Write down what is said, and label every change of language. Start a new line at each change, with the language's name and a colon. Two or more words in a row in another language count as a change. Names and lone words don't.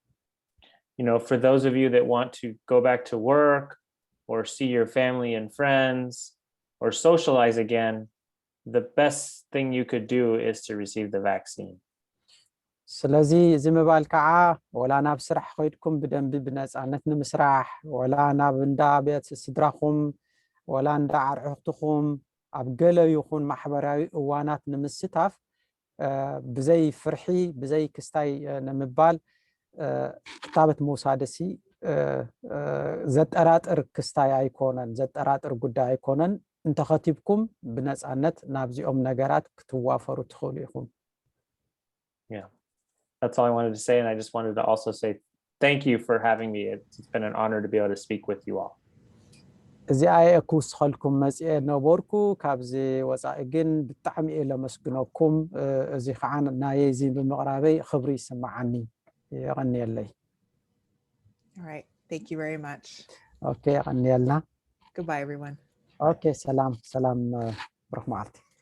English: For those of you that want to go back to work or see your family and friends or socialize again, the best thing you could do is to receive the vaccine.
Tigrinya: ስለዚ እዚ ምባል ከዓ ወላ ናብ ስራሕ ኸይድኩም ብደንቢ ብነፃነት ንምስራሕ ወላ ናብ እንዳ ቤት ስድራኹም ወላ እንዳ ዓርሑኽትኹም ኣብ ገለ ይኹን ማሕበራዊ እዋናት ንምስታፍ ብዘይ ፍርሒ ብዘይ ክስታይ ንምባል ክታበት መውሳደሲ ዘጠራጥር ክስታይ ኣይኮነን ዘጠራጥር ጉዳይ ኣይኮነን እንተኸቲብኩም ብነፃነት ናብዚኦም ነገራት ክትዋፈሩ ትኽእሉ ኢኹም
English: Yeah. That's all I wanted to say, and I just wanted to also say thank you for having me. It's been an honor to be able to speak with you all.
Tigrinya: እዚ ኣየኩስ ኸልኩም መጽኤ ነበርኩ ካብዚ ወፃኢ ግን ብጣዕሚ እየ ለመስግነኩም እዚ ከዓ ናየዚ ብምቕራበይ ክብሪ ይስምዓኒ ይቐኒየለይ
English: All right, thank you very much.
Tigrinya: Okay, ይቐኒየልና
English: Goodbye, everyone.
Tigrinya: Okay, ሰላም ብሩኽ መዓልቲ